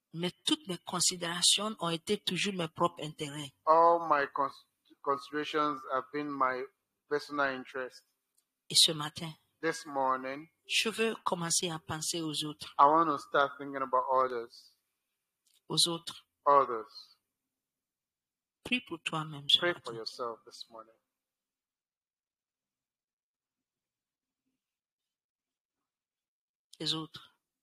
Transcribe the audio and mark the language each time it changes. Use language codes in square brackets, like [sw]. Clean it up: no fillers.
[fr] Mais toutes mes considérations ont été toujours mes propres intérêts. [en] All my considerations have been my personal interest. [fr] Et ce matin, [en] This morning, [fr] je veux commencer à penser aux autres. [en] I want to start thinking about others. [fr] Aux autres. [en] Others. [fr] Prie pour toi-même ce [en] Pray for [fr] matin. [en] yourself this morning. [fr] Les autres.